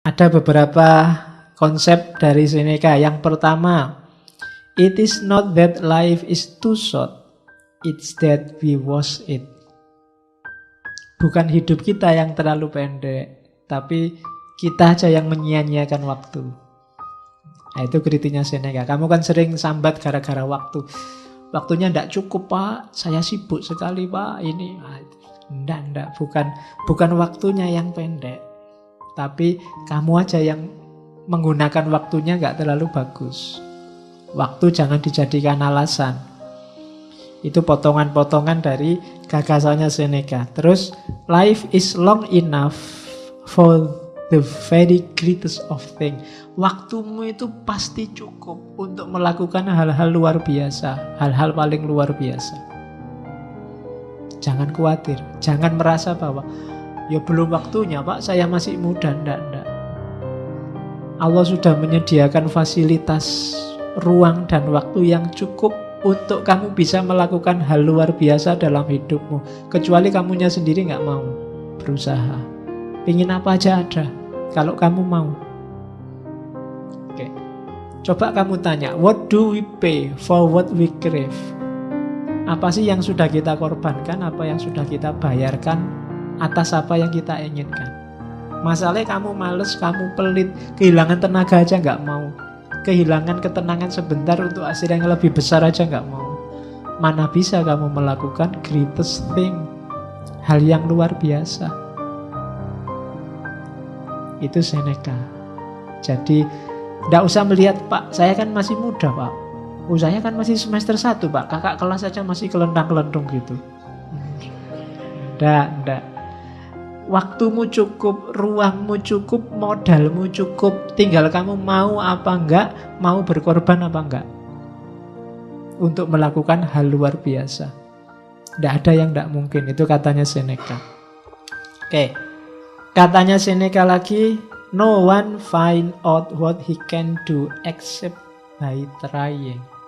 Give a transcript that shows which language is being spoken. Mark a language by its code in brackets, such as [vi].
[id] Ada beberapa konsep dari Seneca. Yang pertama, [en] it is not that life is too short, it's that we waste it. [id] Bukan hidup kita yang terlalu pendek, tapi kita aja yang menyia-nyiakan waktu. Nah, itu kritiknya Seneca. Kamu kan sering sambat gara-gara waktu. Waktunya tidak cukup, Pak. Saya sibuk sekali, Pak. Ini, enggak. Bukan waktunya yang pendek, tapi kamu aja yang menggunakan waktunya nggak terlalu bagus. Waktu jangan dijadikan alasan. Itu potongan-potongan dari gagasannya Seneca. [en] Terus, life is long enough for the very greatest of things. [id] Waktumu itu pasti cukup untuk melakukan hal-hal luar biasa, hal-hal paling luar biasa. Jangan khawatir, jangan merasa bahwa ya belum waktunya, Pak, saya masih muda. Enggak. Allah sudah menyediakan fasilitas, ruang dan waktu yang cukup untuk kamu bisa melakukan hal luar biasa dalam hidupmu. Kecuali kamunya sendiri nggak mau berusaha. Pingin apa aja ada, kalau kamu mau. Oke. Coba kamu tanya, [en] what do we pay for what we crave? [id] Apa sih yang sudah kita korbankan, apa yang sudah kita bayarkan atas apa yang kita inginkan? Masalahnya kamu males, kamu pelit, kehilangan tenaga aja nggak mau. Kehilangan ketenangan sebentar untuk hasil yang lebih besar aja nggak mau. Mana bisa kamu melakukan [en] greatest thing, [id] hal yang luar biasa. Itu Seneca. Jadi tidak usah melihat, Pak, saya kan masih muda, Pak. Saya kan masih semester 1, Pak. Kakak kelas aja masih kelentang-kelentung gitu. Enggak. Waktumu cukup, ruangmu cukup, modalmu cukup. Tinggal kamu mau apa enggak, mau berkorban apa enggak untuk melakukan hal luar biasa. Tidak ada yang tidak mungkin. Itu katanya Seneca. Oke. Katanya Seneca lagi, [en] no one find out what he can do except by trying.